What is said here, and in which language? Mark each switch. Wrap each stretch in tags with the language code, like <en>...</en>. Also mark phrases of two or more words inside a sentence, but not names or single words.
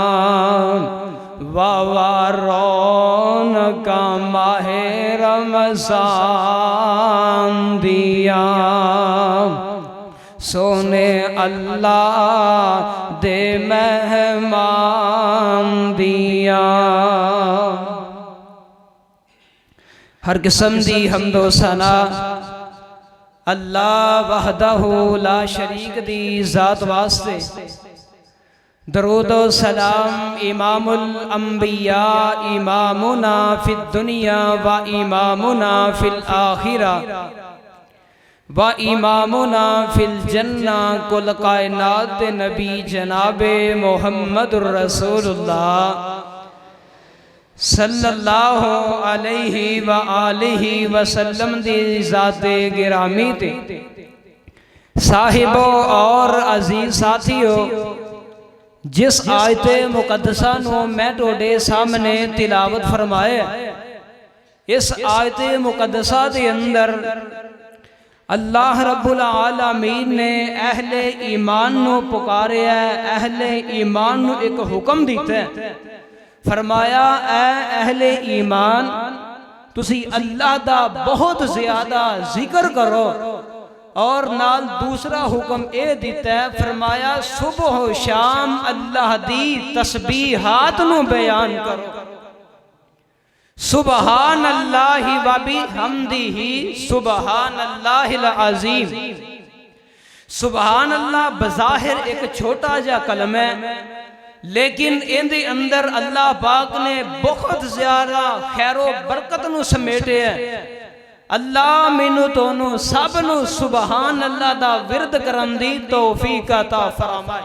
<pa>واوا رون کا ماہِ رمضان دیا، سونے اللہ دے مہمان دیا. ہر قسم دی حمد و ثنا</pa> <ar>الله وحده لا شريك</ar> <pa>دی ذات واسطے. درود و سلام</pa> <ar>إمام الأنبياء، إمامنا في الدنيا وإمامنا في الآخرة وإمامنا في الجنة</ar> <pa>کل کائنات نبی جنابِ</pa> <ar>محمد رسول الله صلى الله عليه وآله وسلم</ar> <pa>دی ذاتِ گرامی تے. صاحبو اور عزیز ساتھیوں، جس آیتِ مقدسہ نوں میں توڑے سامنے تلاوت فرمایا، اس آیتِ مقدسہ کے اندر</pa> <ar>الله رب العالمين</ar> <pa>نے اہلِ ایمان نوں پکاریا، اہلِ ایمان نوں ایک حکم دتا ہے. فرمایا، اے اہلِ ایمان، تسی اللہ دا بہت زیادہ ذکر کرو. اور نال دوسرا حکم اے دتا ہے، فرمایا صبح شام اللہ دی تسبیحات نوں بیان کرو.</pa> <ar>سبحان الله وبحمده سبحان الله العظيم. سبحان الله</ar> <ur>بظاہر ایک چھوٹا جا کلمہ ہے، لیکن انکے اندر اللہ پاک نے بہت زیادہ خیر و برکت نوں سمیٹے ہے.</ur> <pa>اللہ مینوں تینوں سب نوں</pa> <ar>سبحان الله</ar> <pa>دا ورد کرن دی توفیق عطا فرمائے.</pa>